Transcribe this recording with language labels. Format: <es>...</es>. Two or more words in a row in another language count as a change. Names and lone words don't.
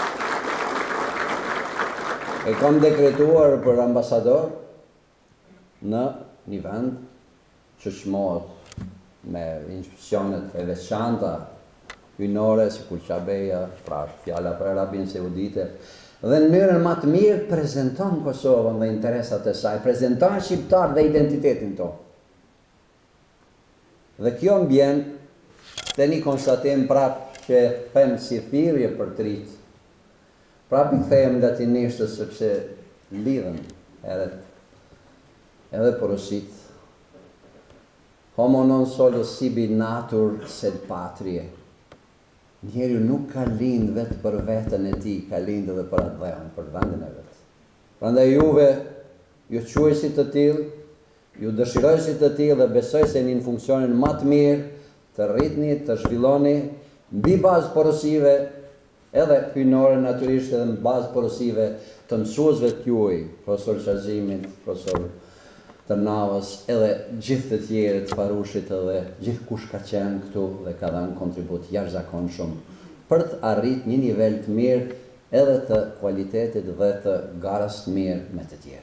<sq>E kam dekretuar për ambasador në një vend që çmohet me institucionet e veçanta hyjnore, si kur Qabeja, pra fjala për Arabin Saudite, dhe në mënyrën më të mirë prezanton Kosovën dhe interesat e saj, prezanton shqiptar dhe identitetin tonë. Dhe kjo mbjen te një konstatim prap që them si thirrje për të rit. Prap I kthehem latinisht sepse lidhen edhe porosit.</sq> <la>Homo non solo sibi natur sed patrie.</la> <sq>Njeriu nuk ka lind vetë për veten e tij, ka lind edhe për atë dhënë, për vendin e vet. Prandaj juve ju quajsit të tillë, ju dëshirojsit të tillë dhe besoj se jeni në funksionin më të mirë të rritni, të zhvilloni mbi bazë porosive, edhe hyjnore natyrisht edhe në bazë porosive të mësuesve të juaj, profesor Qazimit, profesor Tërnavës, edhe gjithë të tjerë të Farushit edhe gjithë kush ka qenë këtu dhe ka dhënë kontribut jashtëzakonshëm për të arrit një nivel të mirë edhe të kualitetit dhe të garës të mirë me të tjerë.</sq>